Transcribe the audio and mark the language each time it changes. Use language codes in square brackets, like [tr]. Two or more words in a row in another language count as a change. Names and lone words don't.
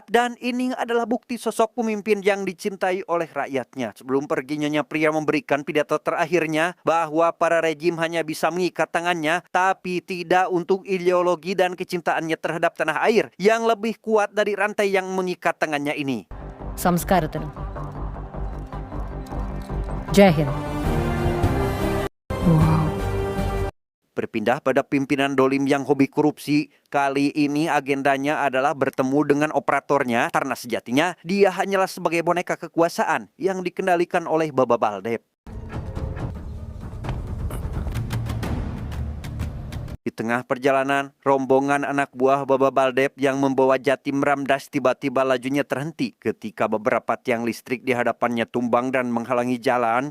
[id] Dan ini adalah bukti sosok pemimpin yang dicintai oleh rakyatnya. Sebelum pergi, Nyonya Pria memberikan pidato terakhirnya bahwa para rejim hanya bisa mengikat tangannya, tapi tidak untuk ideologi dan kecintaannya terhadap tanah air yang lebih kuat dari rantai yang mengikat tangannya ini. [ml] സംസ്കാരത്തിനും. [hi] जय हिंद. [id] Berpindah pada pimpinan dolim yang hobi korupsi, kali ini agendanya adalah bertemu dengan operatornya karena sejatinya dia hanyalah sebagai boneka kekuasaan yang dikendalikan oleh Baba Baldeb. Di tengah perjalanan, rombongan anak buah Baba Baldeb yang membawa Jatim Ramdas tiba-tiba lajunya terhenti ketika beberapa tiang listrik di hadapannya tumbang dan menghalangi jalan.